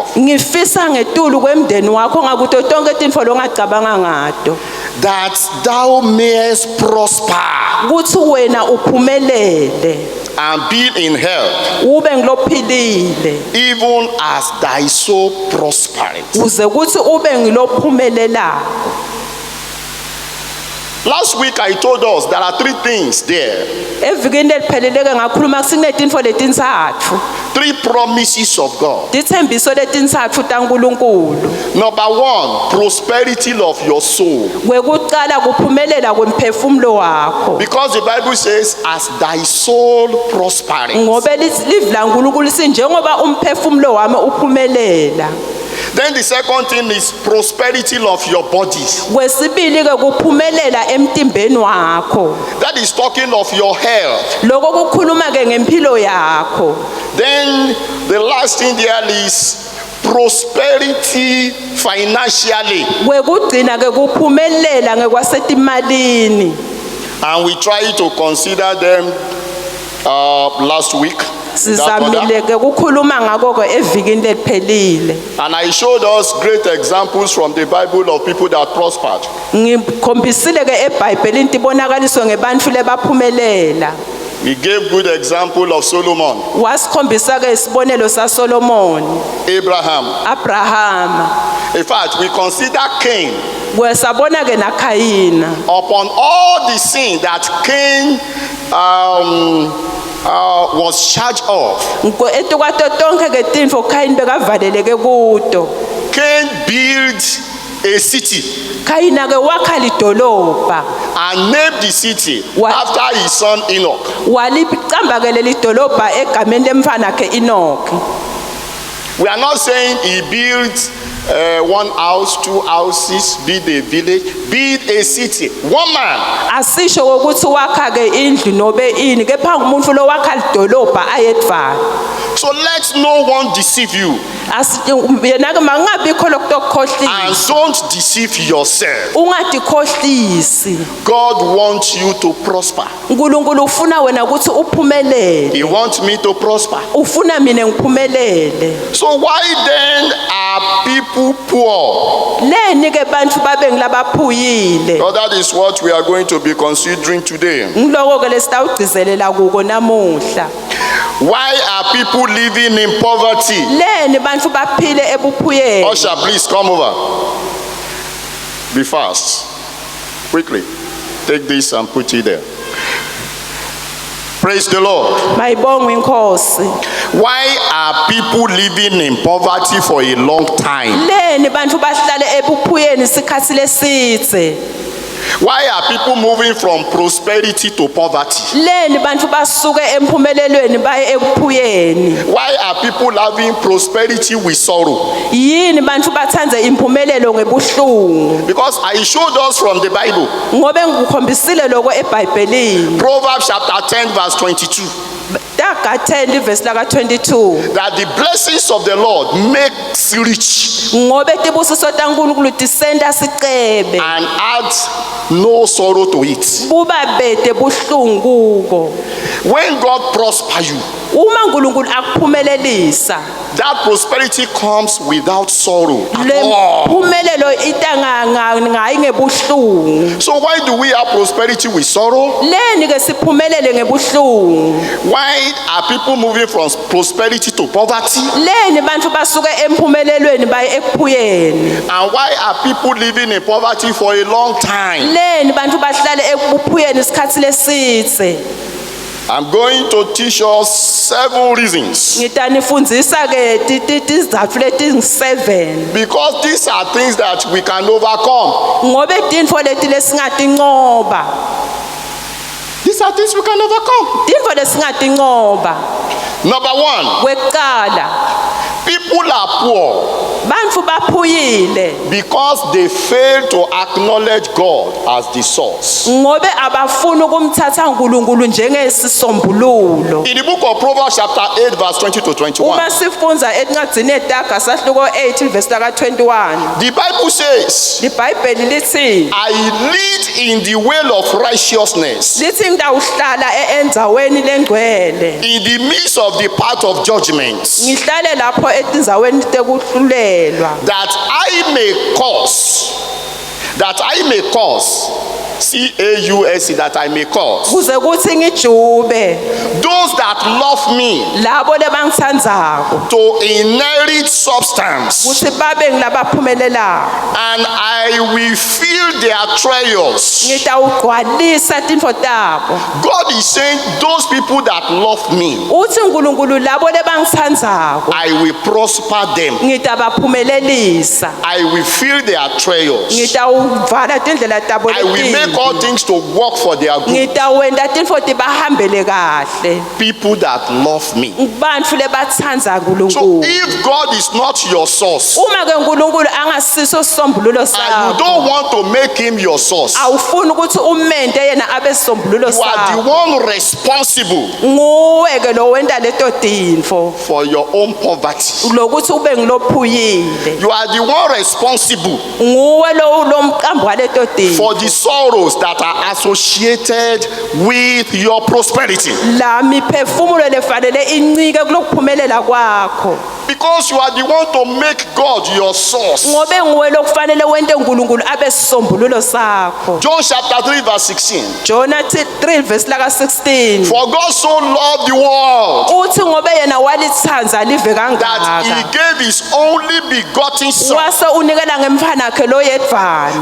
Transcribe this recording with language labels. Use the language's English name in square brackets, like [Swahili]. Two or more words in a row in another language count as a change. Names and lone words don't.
[Swati] Ngifisa ngetulu kwemndeni wakho ngakuto tonke tintfo longacabanga ngato. [English] that thou mayest prosper [Swati] Kuthi wena uphumelele. [English] and be in health, [Swati] Ube ngilophilile. [English] even as thy soul prospereth. [Swati] Uze kuthi ube ngilophumelelako. [English] Last week I told us there are 3 things there, [Swati] Evikini elipheleleke ngakhuluma kusinetintfo letintsatfu. [English] 3 promises of God. [Swati] Dithembiso letintsatfu taNkulunkulu. [English] Number 1, prosperity of your soul. [Swati] Kwekucala kuphumelela kwemphefumulo wakho. [English] Because the Bible says, as thy soul prospereth. [Swati] Ngobe livi laNkulunkulu sinjengoba umphefumulo wami uphumelela. [English] Then the second thing is prosperity of your body. [Swati] Kwesibili ke kuphumelela emtimbeni wakho. [English] That is talking of your health. [Swati] Lokho kukhuluma ke ngempilo yakho. [English] Then the last thing there is prosperity financially. [Swati] Kwekugcina ke kuphumelela ngekwasetimalini. [English] And we try to consider them last week. [Swati] Sizamile ke kukhuluma ngako ke evikini lephelile. [English] And I showed us great examples from the Bible of people that prospered. [Swati] Ngikhombisile ke eBhayibhelini tibonakaliso ngebantfu lebaphumelela. [English] We gave good example of Solomon, [Swati] Wasikhombisa ke isibonelo saSolomon, Abraham. [English] In fact, we consider Cain. [Swati] Kwesabona ke naKhayina. [English] Upon all the sin that Cain was charged of, [Swati] Etukwato tonke ke tintfo Khayini bekavaleleke kuto. [English] Cain built a city [Swati] Kayina-ke wakha lidolobha [English] and named the city What? after his son Enoch. [Swati] walicamba-ke leli dolobha egameni lemfana yakhe Enoki. [English] We are not saying he built one house, two houses, build a village, build a city. One man. [Swati] Asisho ukuthi wakha-ke indlu nobe ini, kepha ngumuntu lo wakha lidolobha ayedvana. [English] So let no one deceive you, [Swati] Yena-ke mangabikho lokho [English] and [Swati] kokukhohlisa. [English] don't deceive yourself. [Swati] Ungadikhohlisi. [English] God wants you to prosper. [Swati] uNkulunkulu ufuna wena ukuthi uphumelele. [English] He wants me to prosper. [Swati] Ufuna mina ngiphumelele. [English] So why then are people poor? [Swati] Leni-ke bantu babe ngilabaphuyile. [English] Well, that is what we are going to be considering today. [Swati] Ngiloko-ke lesitawugcizelela kuko namuhla. [English] Why are people living in poverty? [Swati] Leni bantu baphile ebuphuyeni. [English] Usher, please come over. Be fast. Quickly. Take this and put it there. Praise the Lord. [Swati] Mayibongwe inkosi. [English] Why are people living in poverty for a long time? [Swati] Leni bantu bahlale ebuphuyeni isikhathi lesitse. [English] Why are people moving from prosperity to poverty? [Swati] Leni bantu basuke emphumelelweni baye ebuphuyeni. [English] Why are people having prosperity with sorrow? [Swati] Yini bantu bathanda impumelelo ngebuhlungu? [English] Because I showed us from the Bible, [Swati] Ngobe ngikukhombisile lokho eBhayibhelini. [English] Proverbs chapter 10 verse 22, [Swati] Daga 10 ivesi laka 22. [English] that the blessings of the Lord makes rich [Swati] Ngobe tibusiso taNkulunkulu tisenta sicebe. [English] and adds no sorrow to it. [Swati] Buba bede buhlungu kuko. [English] When God prospers you, [Swati] Uma uNkulunkulu akuphumelelisa, [English] that prosperity comes without sorrow at [Swati] le [English] all. [Swati] phumelelo ngayi ngebuhlungu. [English] So why do we have prosperity with sorrow? [Swati] Leni ke siphumelele ngebuhlungu. [English] Why are people moving from prosperity to poverty? [Swati] Leni bantu basuke emphumelelweni baye ekuphuyeni. [English] And why are people living in poverty for a long time? [Swati] Leni bantu bahlale ebuphuyeni isikhathi lesitse. [English] I'm going to teach us 7 reasons. [Swati] Ngitanifundzisa ke tizatfu leti-7. [English] Because these are things that we can overcome. [Swati] Ngobe tintfo leti lesingatinqoba. [English] These are things we can overcome. [Swati] Tintfo lesingatinqoba. [English] Number 1, [Swati] Kwekuqala, [English] people are poor [Swati] bantu baphuyile [English] because they fail to acknowledge God as the source. [Swati] ngobe abafuna ukumthatha uNkulunkulu njengesisombululo. [English] In the book of Proverbs chapter 8 verse 20 to 21, [Swati] Uma sifunza encwadzini yeTaga sahluko 8 ivesi laka 21. [English] the Bible says, [Swati] iBhayibheli lithi [English] I lead in the way of righteousness, [Swati] ngitawuhlala endzaweni lengcwele. [English] in the midst of the path of judgment, [Swati] Ngihlale lapho etindzaweni tekuhlulelwa. [English] that I may cause, C-A-U-S-E, that I may cause [Swati] Kuze kuthi ngijube [English] those that love me [Swati] labo lebangitsandzako [English] to inherit substance, [Swati] kuthi babe ngilabaphumelelayo. [English] and I will fill their treasures. [Swati] Ngitawugcwalisa tintfo tabo. [English] God is saying, those people that love me, [Swati] Uthi uNkulunkulu labo lebangitsandzako [English] I will prosper them. [Swati] ngitawabaphumelelisa. [English] I will fill their treasures. [Swati] Ngitawuvala tindlela tabo [English] I will make all [Swati] letimbi. [English] things to work for their good. [Swati] Ngitawenta tintfo tibahambele kahle. [English] People that love me. [Swati] Bantfu lebatsandza [English] So [Swati] uNkulunkulu. [English] if God is not your source, [Swati] Uma ke uNkulunkulu angasiso sisombululo [English] and you [Swati] sakho, [English] don't want to make him your source, [Swati] awufuni ukuthi umente yena abe sisombululo [English] you are the [Swati] sakho. [English] one responsible [Swati] Nguwe ke lo wenta leto tintfo [English] for your own poverty. [Swati] lokuthi ube ngilophuyile. [English] You are the one responsible [Swati] Nguwe lo mqambo waleto tintfo. [English] for the sorrows that are associated with your prosperity. [Swati] La miphefumulo lefanele incike kulokuphumelela kwakho. [English] Because you are the one to make God your source. [Swati] Ngobe nguwe lokufanele wente uNkulunkulu abe sisombululo sakho. [English] John chapter 3 verse 16. [Swati] Jonah 3 verse laka 16. [English] For God so loved the world [Swati] Uthi ngobe yena walitsandza live [English] that he [Swati] kangaka. [English] gave his only begotten son, [Swati] Wase unikela ngemfana wakhe lo yedvana.